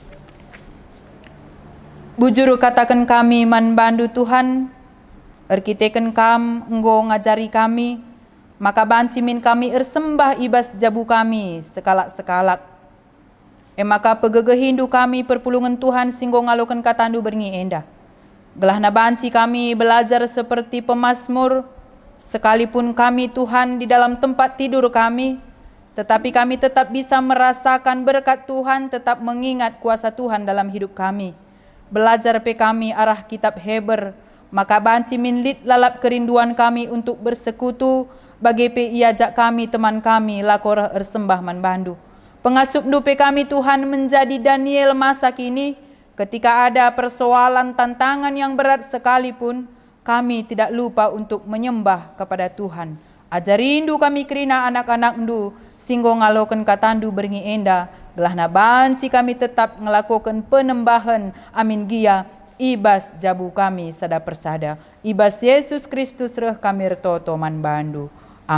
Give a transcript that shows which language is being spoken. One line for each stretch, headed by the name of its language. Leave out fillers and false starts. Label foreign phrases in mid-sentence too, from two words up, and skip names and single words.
Batak Karo: Bujuru katakan kami man bandu Tuhan, erkiteken kam enggo ngajari kami, maka bancimin kami ersembah ibas jabu kami sekalak-sekalak. Maka pegegehindu kami perpulungan Tuhan singgo ngalokan katandu berngi enda. Gelah na banci
Indonesian: kami belajar seperti pemazmur, sekalipun kami Tuhan di dalam tempat tidur kami, tetapi kami tetap bisa merasakan berkat Tuhan, tetap mengingat kuasa Tuhan dalam hidup kami.
Batak Karo: Belajar pe kami arah kitab Heber, maka banci minlit lalap
Indonesian: kerinduan kami untuk bersekutu,
Batak Karo: bagi pe iajak kami teman kami lakor ersembah man bandu. Pengasup dupe
Indonesian: kami Tuhan menjadi Daniel masa kini, ketika ada persoalan tantangan yang berat sekalipun, kami tidak lupa untuk menyembah kepada Tuhan.
Batak Karo: Ajarindu kami kerina anak-anak ndu, singgo ngaloken katandu berngi enda, gelah na banci kami tetap ngelakukan penembahan amin gia, ibas jabu kami sada persada. Ibas Yesus Kristus reh kami retoto man bandu.